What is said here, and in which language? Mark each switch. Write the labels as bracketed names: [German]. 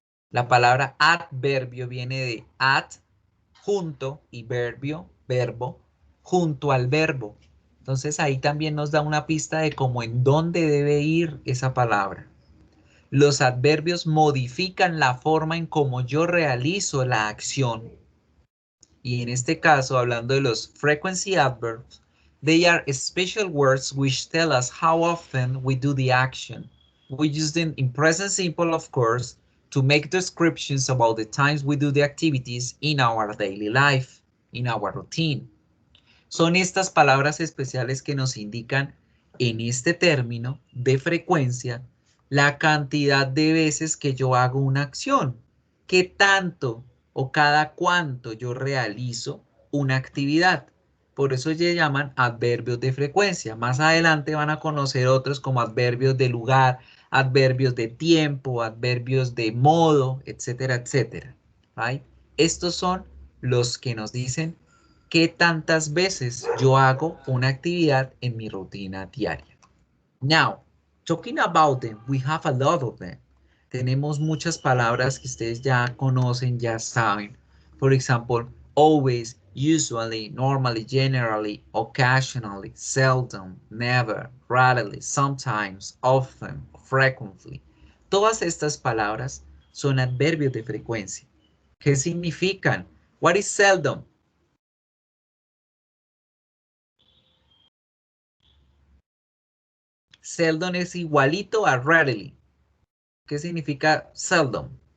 [Spanish] La palabra adverbio viene de ad, junto, y verbio, verbo, junto al verbo. Entonces ahí también nos da una pista de cómo en dónde debe ir esa palabra. Los adverbios modifican la forma en cómo yo realizo la acción. Y en este caso, hablando de los [English] frequency adverbs, they are special words which tell us how often we do the action. We use them in present simple, of course, to make descriptions about the times we do the activities in our daily life, in our routine. [Spanish] Son estas palabras especiales que nos indican en este término de frecuencia la cantidad de veces que yo hago una acción, qué tanto o cada cuánto yo realizo una actividad. Por eso se llaman adverbios de frecuencia. Más adelante van a conocer otros como adverbios de lugar, adverbios de tiempo, adverbios de modo, etcétera, etcétera. ¿Right? Estos son los que nos dicen qué tantas veces yo hago una actividad en mi rutina diaria. [English] Now, talking about them, we have a lot of them. [Spanish] Tenemos muchas palabras que ustedes ya conocen, ya saben. [English] For example, always, usually, normally, generally, occasionally, seldom, never, rarely, sometimes, often, frequently. [Spanish] Todas estas palabras son adverbios de frecuencia. ¿Qué significan? [English] What is seldom? [Spanish] Seldom es igualito a rarely. ¿Qué significa seldom?